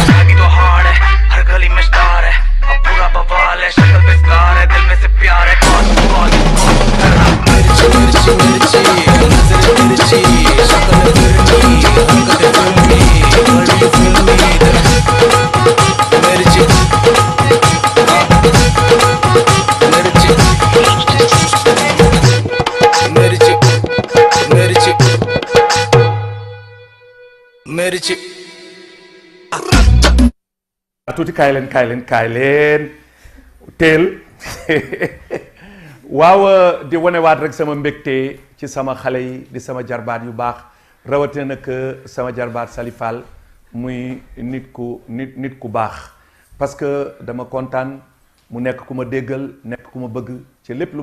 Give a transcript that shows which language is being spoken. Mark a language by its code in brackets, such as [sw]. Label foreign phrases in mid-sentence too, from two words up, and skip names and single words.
[hi] भाई तो हार्ड है हर गली में स्टार है अब पूरा बवाल है शक्ल पे स्कार है दिल में से प्यार है कॉल कॉल कॉल मिर्ची मिर्ची मिर्ची नजर मिर्ची शक्ल फिरनी हरकत फिल्मी [en] girl you feel me [hi] तेरा मिर्ची मिर्ची मिर्ची मिर्ची [wo] tuuti kaay leen teel waaw di wanewaat rek sama mbégte ci sama xale yi di sama jarbaat yu baax rawatina nag sama jarbaat Sali Fall muy nit ku baax [fr] parce que [wo] dama kontaan mu nekk ku ma déggal nekk ku ma bëgg ci lépp lu